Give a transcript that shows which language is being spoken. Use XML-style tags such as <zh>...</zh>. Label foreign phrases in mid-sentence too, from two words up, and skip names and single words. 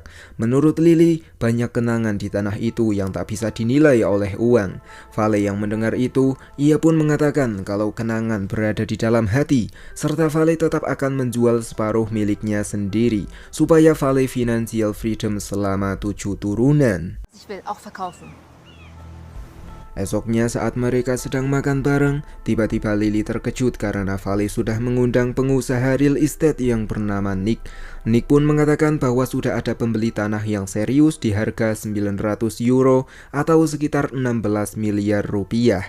<id>Menurut Lily, banyak kenangan di tanah itu yang tak bisa dinilai oleh uang. Vale yang mendengar itu, ia pun mengatakan kalau kenangan berada di dalam hati, serta Vale tetap akan menjual separuh miliknya sendiri, supaya Vale</id> <en>financial freedom</en> <id>selama 7 turunan.</id> <de>Ich will auch verkaufen.</de> <id>Esoknya saat mereka sedang makan bareng, tiba-tiba Lily terkejut karena Vale sudah mengundang pengusaha</id> <en>real estate</en> <id>yang bernama Nick. Nick pun mengatakan bahwa sudah ada pembeli tanah yang serius di harga 900 euro atau sekitar 16 miliar rupiah.</id>